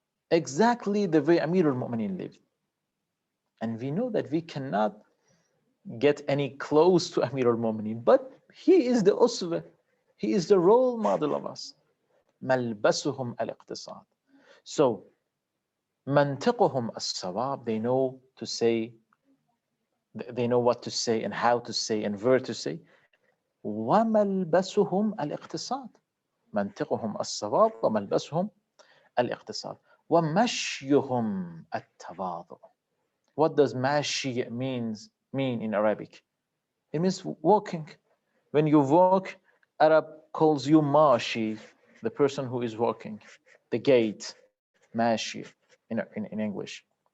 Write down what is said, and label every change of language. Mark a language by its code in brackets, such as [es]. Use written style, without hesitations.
[en] Exactly the way Amir al-Mu'mineen lived. And we know that we cannot get any close to Amir al-Mu'mineen, but he is the uswa. He is the role model of us. [ar] ملبسهم الاقتصاد. [en] So, [ar] منطقهم الصواب, [en] they know to say, they know what to say and how to say and where to say. [ar] وملبسهم الاقتصاد. منطقهم الصواب وملبسهم الاقتصاد. ومشيهم التواضع. [en] What does mashi mean in Arabic? It means walking. When you walk, Arab calls you mashi, the person who is walking, the gait, mashi in English.